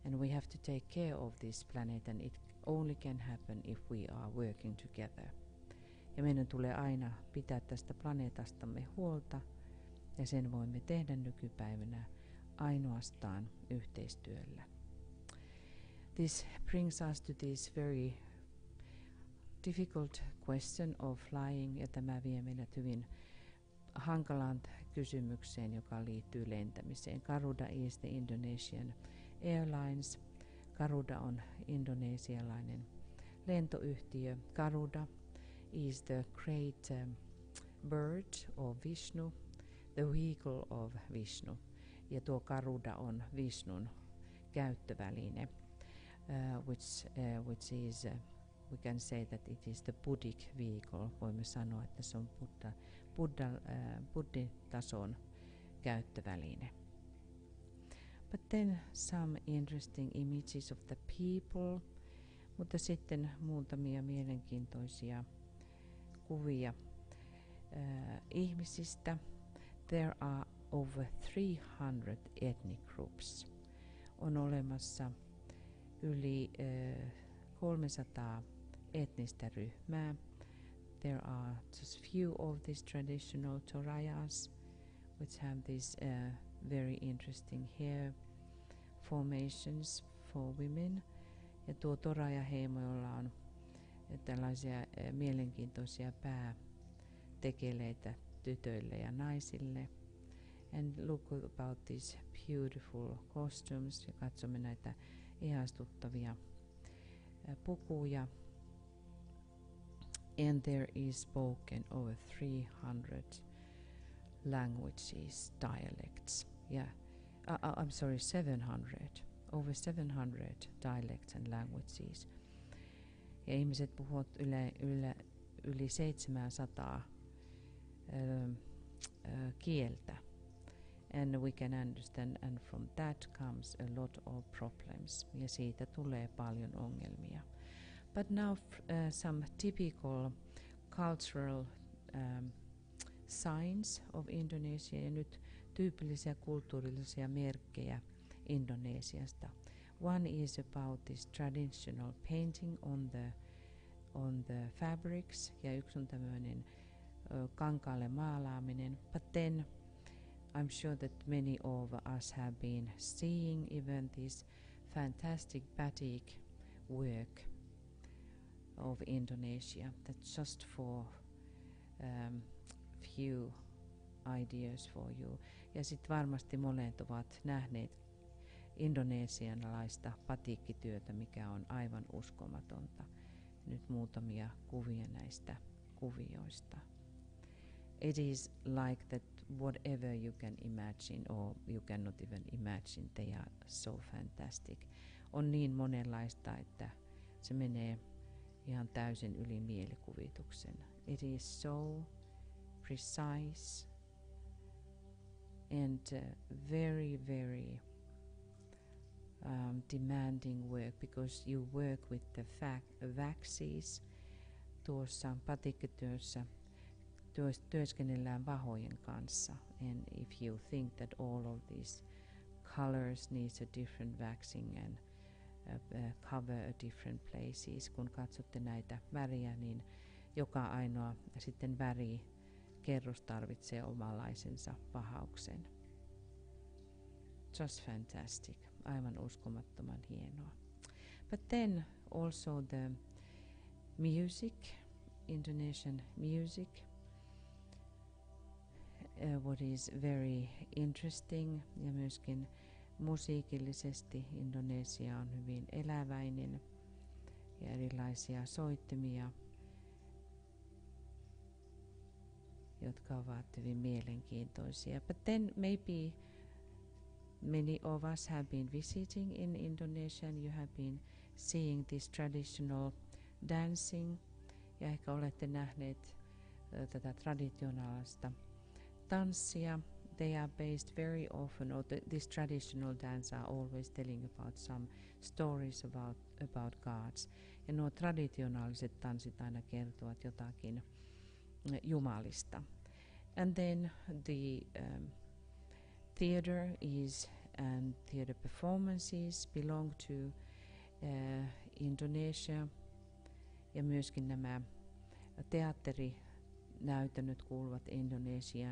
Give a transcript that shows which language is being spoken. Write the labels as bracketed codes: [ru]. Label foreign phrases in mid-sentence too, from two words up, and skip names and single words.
[en] And we have to take care of this planet, and it only can happen if we are working together. [fi] Ja meidän tulee aina pitää tästä planeetastamme huolta, ja sen voimme tehdä nykypäivänä ainoastaan yhteistyöllä. [en] This brings us to this very difficult question of flying, [fi] ja tämä vie meidät hyvin hankalaan kysymykseen, joka liittyy lentämiseen. [en] Garuda is the Indonesian Airlines. [fi] Garuda on indonesialainen lentoyhtiö. [en] Garuda is the great bird of Vishnu, the vehicle of Vishnu. [fi] Ja tuo Garuda on Vishnun käyttöväline, [en] which is we can say that it is the Buddhic vehicle. [fi] Voimme sanoa, että se on Buddhi-tason käyttöväline. [en] But then some interesting images of the people, [fi] mutta sitten muutamia mielenkiintoisia kuvia ihmisistä. [en] There are over 300 ethnic groups. [fi] On olemassa yli 300 etnistä ryhmää. [en] There are just few of these traditional torayas, which have these very interesting hair formations for women. [fi] Ja tuo toraja-heimo, jolla on tällaisia mielenkiintoisia päätekeleitä tytöille ja naisille. [en] And look about these beautiful costumes. [fi] Ja katsomme näitä ihastuttavia pukuja. [en] And there is spoken over 300 languages, dialects. Yeah, I'm sorry, 700. Over 700 dialects and languages. [fi] Ja ihmiset puhuvat yli 700 kieltä. [en] And we can understand, and from that comes a lot of problems. [fi] Ja siitä tulee paljon ongelmia. [en] But now some typical cultural signs of Indonesia, [fi] ja nyt tyypillisiä kulttuurillisia merkkejä Indonesiasta. [en] One is about this traditional painting on the fabrics, [fi] ja yksi on tämmöinen kankaalle maalaaminen. [en] But then I'm sure that many of us have been seeing even this fantastic batik work of Indonesia. That's just for few ideas for you. [fi] Ja sitten varmasti monet ovat nähneet indonesialaista patikkityötä, mikä on aivan uskomatonta. Nyt muutamia kuvia näistä kuvioista. [en] It is like that whatever you can imagine or you cannot even imagine, they are so fantastic. [fi] On niin monenlaista, että se menee ihan täysin yli mielikuvituksen. [en] It is so precise and very, very demanding work, because you work with the waxes. [fi] Tuossa patikkityössä työskennellään vahojen kanssa. [en] And if you think that all of these colors needs a different waxing and cover a different places, [fi] kun katsotte näitä väriä, niin joka ainoa sitten värikerros tarvitsee omanlaisensa vahauksen. [en] Just fantastic. [fi] Aivan uskomattoman hienoa. [en] But then also the music, Indonesian music, what is very interesting, [fi] ja myöskin musiikillisesti Indonesia on hyvin eläväinen ja erilaisia soittimia, jotka ovat hyvin mielenkiintoisia. [en] But then maybe many of us have been visiting in Indonesia and you have been seeing this traditional dancing, [fi] ja ehkä olette nähneet tätä traditionaalista tanssia. [en] They are based very often, or this traditional dance are always telling about some stories about gods. [fi] Ja nuo traditionaaliset tanssit aina kertovat jotakin jumalista. [en] And then the theater is and theater performances belong to Indonesia, [fi] ja myöskin nämä teatterinäytännöt kuuluvat Indonesiaan.